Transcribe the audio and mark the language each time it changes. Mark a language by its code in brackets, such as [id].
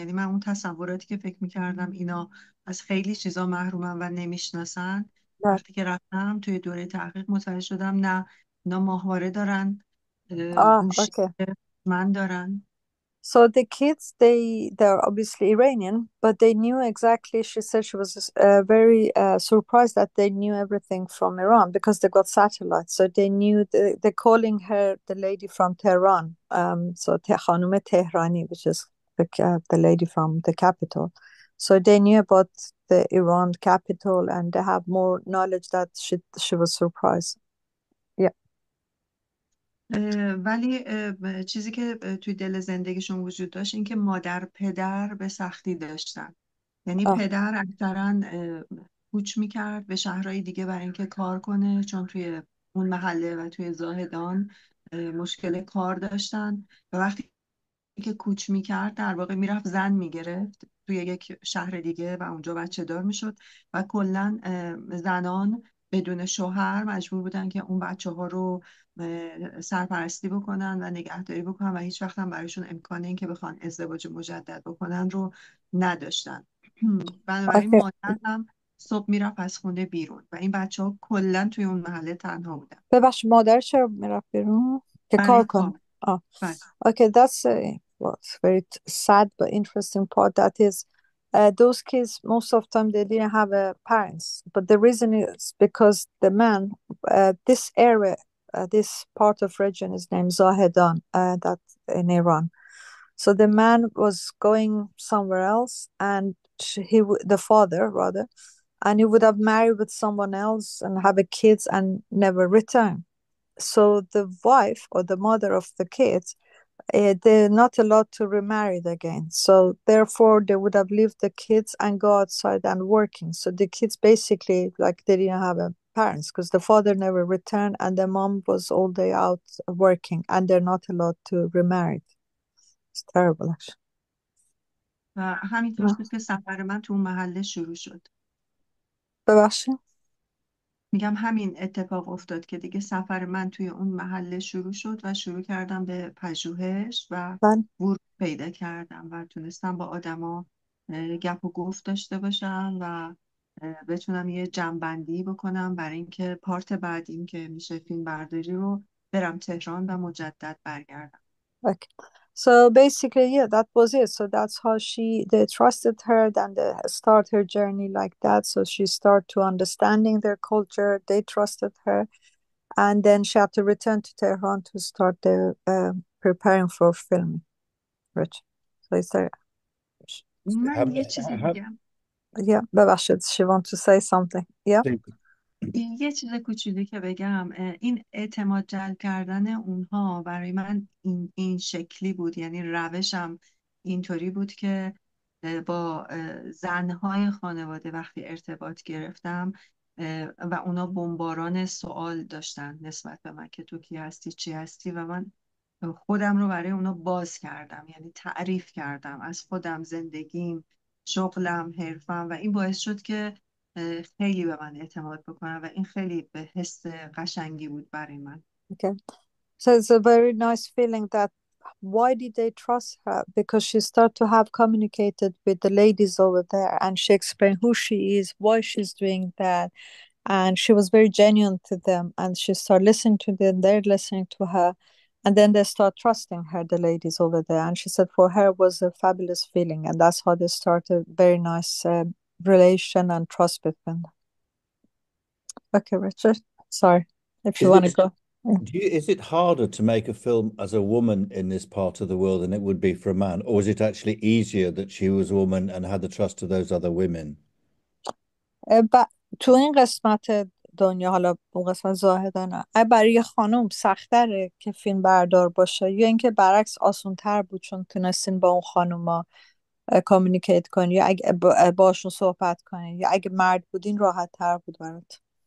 [fa] یعنی من اون تصوراتی که فکر میکردم اینا از خیلی چیزا محرومن و نمیشناسن، وقتی که رفتم توی دوره تحقیق متوجه شدم نه، اینا ماهواره دارن، گوشی [en] Okay. [fa] من دارن. [en] So the kids, they're obviously Iranian, but they knew exactly. She said she was very surprised that they knew everything from Iran because they got satellites. So they knew they're calling her the lady from Tehran. So Khanum Tehrani, which is the lady from the capital. So they knew about the Iran capital, and they have more knowledge that she was surprised. Yeah. [fa] ولی چیزی که توی دل زندگیشون وجود داشت این که مادر پدر به سختی داشتن. یعنی پدر اکثرا کوچ میکرد به شهرهای دیگه برای اینکه کار کنه، چون توی اون محله و توی زاهدان مشکل کار داشتن و وقتی که کوچ میکرد در واقع میرفت زن میگرفت توی یک شهر دیگه و اونجا بچه دار میشد و کلا زنان بدون شوهر مجبور بودن که اون بچه ها رو سرپرستی بکنن و نگهداری بکنن و هیچ وقت هم برایشون امکان این که بخوان ازدواج مجدد بکنن رو نداشتن. بنابراین [en] Okay. [fa] مادر هم صبح میرفت از خونه بیرون و این بچه ها کلا توی اون محله تنها بودن. ببخش مادر چرا میرفت بیرون که کار برای کنه؟ کار. بله. [en] Okay, that's what's very sad but interesting part. That is, those kids most of the time they didn't have parents, but the reason is because the man, this area, this part of region is named Zahedan, that in Iran. So the man was going somewhere else, and the father rather, and he would have married with someone else and have a kids and never return. So the wife or the mother of the kids, they're not allowed to remarry again. So therefore, they would have left the kids and go outside and working. So the kids basically like they didn't have a parents because the father never returned and the mom was all day out working, and they're not allowed to remarry. It's terrible, actually. [fa] و همینطور بود که سفر من تو اون محله شروع شد. ببخشید؟ میگم همین اتفاق افتاد که دیگه سفر من توی اون محله شروع شد و شروع کردم به پژوهش و ورود پیدا کردم و تونستم با آدما گپ و گفت داشته باشم و بتونم یه جمع‌بندی بکنم برای اینکه پارت بعدیم که میشه فیلم برداری رو برم تهران و مجدد برگردم. [en] Okay. So basically, yeah, that was it. So that's how they trusted her, then they start her journey like that. So she started to understanding their culture. They trusted her, and then she had to return to Tehran to start the preparing for filming. Rich. So it's there. [fa] من یه چیزی میگم. [en] Yeah, [fa] ببخشید. [en] She want to say something. Yeah. [fa] یه چیز کوچولی که بگم، این اعتماد جلب کردن اونها برای من این شکلی بود. یعنی روشم اینطوری بود که با زنهای خانواده وقتی ارتباط گرفتم و اونا بمباران سوال داشتن نسبت به من که تو کی هستی چی هستی و من خودم رو برای اونا باز کردم، یعنی تعریف کردم از خودم، زندگیم، شغلم، حرفم و این باعث شد که خیلی به من اعتماد بکنم و این خیلی به حس قشنگی بود برای من. [en] Okay. So it's a very nice feeling that why did they trust her? Because she started to have communicated with the ladies over there and she explained who she is, why she's doing that. And she was very genuine to them and she started listening to them, they're listening to her. And then they start trusting her, the ladies over there. And she said for her it was a fabulous feeling. And that's how they started very nice relation and trust between them. Okay, Richard. Sorry. If you Is want to it go. Yeah. is it harder to make a film as a woman in this part of the world than it would be for a man, or is it actually easier that she was a woman and had the trust of those other women? [fa] تو این قسمت دنیا، حالا اون قسمت زاهدانه، برای یه خانم سختره که فیلم بردار باشه یا اینکه برعکس آسون تر بود چون تونستین با اون خانوما کامیونیکیت کنی یا اگه باشون صحبت کنی، یا اگه مرد بودین راحت تر بود برات؟